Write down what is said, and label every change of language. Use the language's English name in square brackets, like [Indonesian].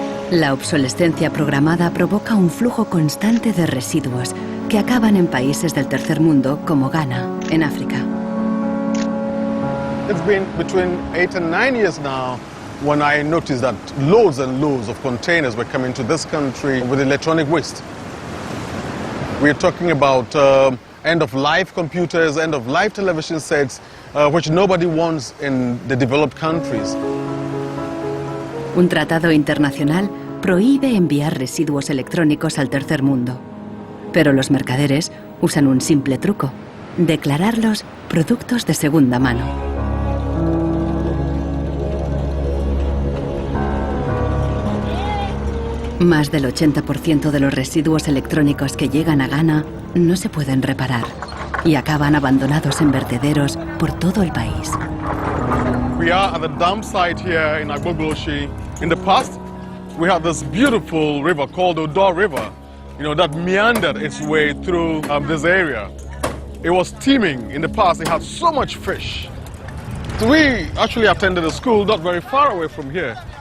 [Spanish] La obsolescencia programada provoca un flujo constante de residuos que acaban en países del tercer mundo como Ghana, en África. [English] It's been between 8 and 9 years now when I noticed that loads and loads of containers were coming to this country with electronic waste. We're talking about end-of-life computers, end-of-life television sets, which nobody wants in the developed countries. [Spanish] Un tratado internacional prohíbe enviar residuos electrónicos al tercer mundo. Pero los mercaderes usan un simple truco: declararlos productos de segunda mano. Más del 80% de los residuos electrónicos que llegan a Ghana no se pueden reparar y acaban abandonados en vertederos por todo el país. [English] We are at the dump site here in Agbogboshi. In the past, we had this beautiful river called the Durar River, that meandered its way through this area. It was teeming. In the past, it had so much fish. So we actually attended a school not very far away from here.